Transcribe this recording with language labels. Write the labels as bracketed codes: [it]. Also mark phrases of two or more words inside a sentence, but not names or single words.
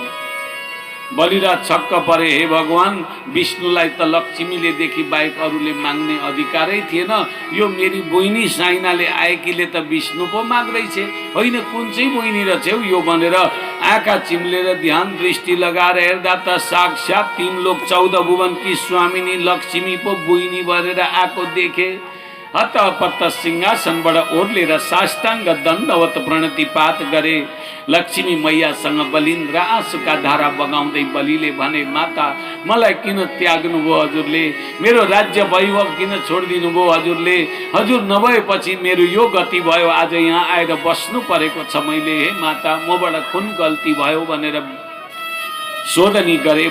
[ne] बलिराज छक्क परे, हे भगवान, विष्णुलाई त लक्ष्मीले देखि बाहेक अरूले माग्ने अधिकारै थिएन, यो मेरी बहिनी साइनाले आएकीले त विष्णु पो माग्दैछे, होइन कुन चाहिँ बहिनी रहेछ हौ यो भनेर आँखा चिम्लेर ध्यान दृष्टि लगाएर हेर्दा त साक्षात 3 लोक 14 भुवन की स्वामिनी लक्ष्मी पो बहिनी भरेर आएको देखे। हतपत्त सिंहासनबाट ओर्लेर साष्टाङ्ग दण्डवत प्रणतिपात गरे। लक्ष्मी मैयासँग बलिन्द्र आँसुका धारा बगाउँदै बलिले भने, माता मलाई किन त्याग्नुभयो हजुरले, मेरो राज्य वैभव किन छोडिदिनु भयो हजुरले, हजुर नभएपछि मेरो यो गति भयो, आज यहाँ आएर बस्नु परेको छ मैले, हे माता मबाट कुन गल्ती भयो भनेर सोधनी गरे।